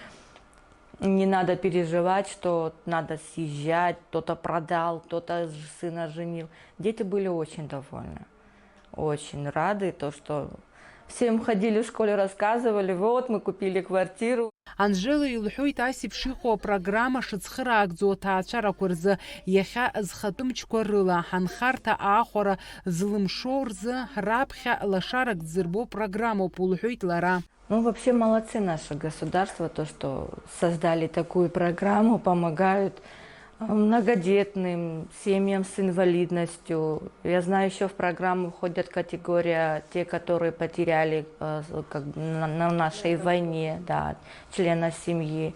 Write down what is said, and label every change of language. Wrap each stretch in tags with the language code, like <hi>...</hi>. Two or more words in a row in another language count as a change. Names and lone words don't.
<ru>Не надо переживать, что надо съезжать, кто-то продал, кто-то сына женил. Дети были очень довольны, очень рады, то, что всем ходили в школе, рассказывали, вот мы купили квартиру.</ru> <ab>Анжела илҳәоит асеиԥш иҟоу апрограмма шыцхыраагӡоу аҭаацәарақәа рзы иахьа зхатәымчқәа рыла ҳанхарҭа аахәара злымшоу рзы раԥхьа лашарак дзырбо программоуп лҳәоит лара.</ab> <ru>Ну, вообще молодцы наше государство, то, что создали такую программу, помогают многодетным, семьям с инвалидностью. Я знаю, еще в программу входят категория те, которые потеряли на нашей войне, да, члена семьи.</ru>